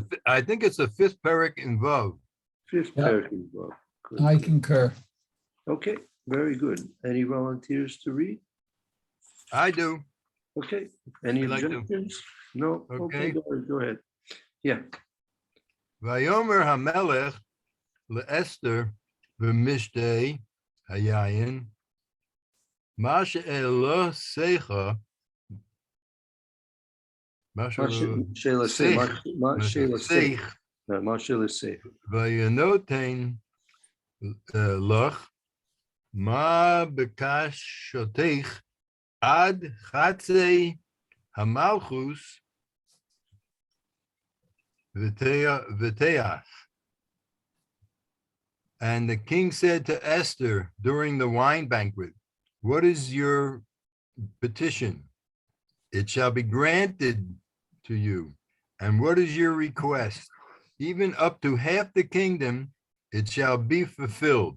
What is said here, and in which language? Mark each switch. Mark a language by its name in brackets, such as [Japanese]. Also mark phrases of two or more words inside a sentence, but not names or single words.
[English] I think it's the fifth parak in Vav. fifth parak involved. I concur. Okay, very good. Any volunteers to read? I do. Okay. Any I'd like to. objections? No? Okay. Go ahead. Yeah. [Hebrew] ויאמר המלך לאסתר במשתה היין מה שאלתך מה שאלתך וינתן לך מה בקשתך עד חצי המלכות ותעש. [English] And the king said to Esther during the wine banquet, "What is your petition? It shall be granted to you. And what is your request? Even up to half the kingdom, it shall be fulfilled."